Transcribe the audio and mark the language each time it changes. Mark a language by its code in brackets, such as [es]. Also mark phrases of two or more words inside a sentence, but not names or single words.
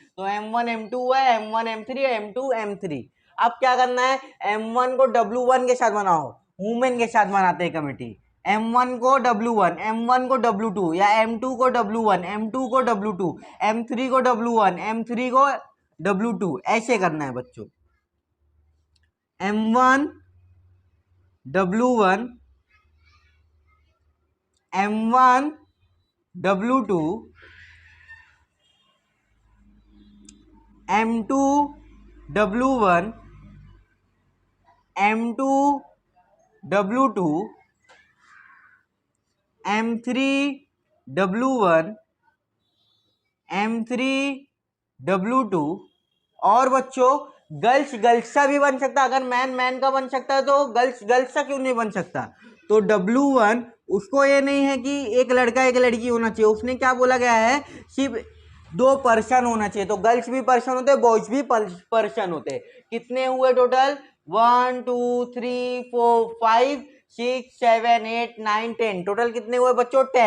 [hi] तो M1 M2 है, M1 M3 है, M2 M3। अब क्या करना है, M1 को W1 के साथ बनाओ, वुमेन के साथ बनाते हैं कमेटी। M1 को W1, M1 को W2, या M2 को W1, M2 को W2, M3 को W1, M3 को W2, ऐसे करना है बच्चों। M1 W1, M1 W2, M2 W1, M2 W2, M3 W1, M3 W2। और बच्चों [en] girls girls [hi] का भी बन सकता है, अगर [en] man man [hi] का बन सकता है तो [en] girls girls [hi] का क्यों नहीं बन सकता। तो W1 उसको ये नहीं है कि एक लड़का एक लड़की होना चाहिए, उसने क्या बोला गया है, सिर्फ दो पर्सन होना चाहिए। तो गर्ल्स भी पर्सन होते हैं, बॉयज भी पर्सन होते हैं। कितने हुए टोटल, 1 2 3 4 5 6 7 8 9 10, टोटल कितने हुए बच्चों, 10।